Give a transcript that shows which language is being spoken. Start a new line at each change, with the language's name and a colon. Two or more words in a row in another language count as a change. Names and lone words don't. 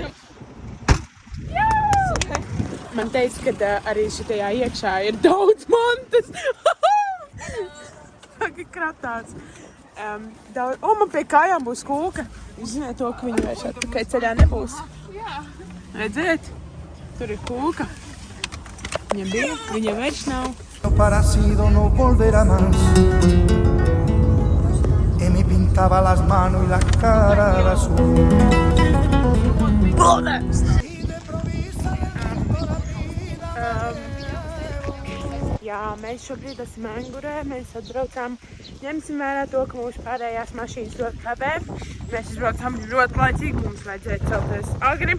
Latvian: Man teica, ka arī šitajā iekšā ir daudz mantas. Tagad kratās. Man pie kājām būs kūka. Jūs zināt to, ka viņi vairs atpakaļ ceļā nebūs. Jā. Redziet? Tur ir kūka. Viņa bija, viņa vairs nav.
Spanish: Parecido no volverá más. Y me pintaba las manos y la cara de azul.
Latvian: Jā, mēs šobrīd esam Angurē, mēs atbraucām, ņemsim vērā to, ka mūsu pārējās mašīnas ļoti kavē. Mēs izbraucām ļoti laicīgi, mums vajadzēja celties agri.